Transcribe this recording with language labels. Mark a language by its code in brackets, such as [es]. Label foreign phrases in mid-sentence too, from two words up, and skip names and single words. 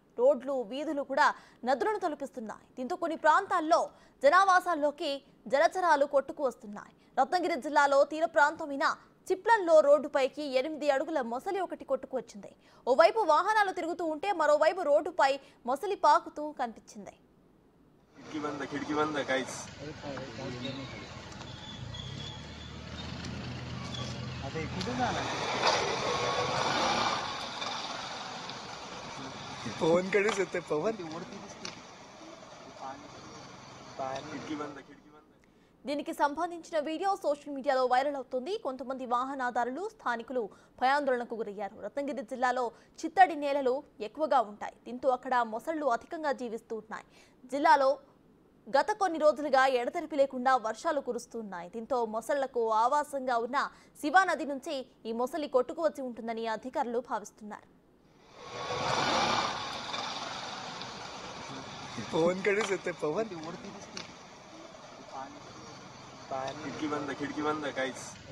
[te] రోడ్లు వీధులు కూడా నదులను తలపిస్తున్నాయి. దీంతో కొన్ని ప్రాంతాల్లో జనావాసాల్లోకి జలచరాలు కొట్టుకు వస్తున్నాయి. రత్నగిరి జిల్లాలో తీర ప్రాంతమైన చిప్లంలో రోడ్డుపైకి 8 అడుగుల మొసలి ఒకటి కొట్టుకు వచ్చింది. ఓవైపు వాహనాలు తిరుగుతూ ఉంటే మరోవైపు రోడ్డుపై మొసలి పాకుతూ కనిపించింది. [mr] पवन कडे येते पवन [te] దీనికి సంబంధించిన వీడియో సోషల్ మీడియాలో వైరల్ అవుతుంది. కొంతమంది వాహనదారులు స్థానికులు భయాందోళనకు గురయ్యారు. రత్నగిరి జిల్లాలో చిత్తడి నేలలు ఎక్కువగా ఉంటాయి. దీంతో అక్కడ మొసళ్లు అధికంగా జీవిస్తూ ఉన్నాయి. జిల్లాలో గత కొన్ని రోజులుగా ఎడతెరిపి లేకుండా వర్షాలు కురుస్తున్నాయి. దీంతో మొసళ్లకు ఆవాసంగా ఉన్న శివా నది నుంచి ఈ మొసలి కొట్టుకు వచ్చి ఉంటుందని అధికారులు భావిస్తున్నారు. [mr] पवन कडे येते पवन खिडकी बंद काहीच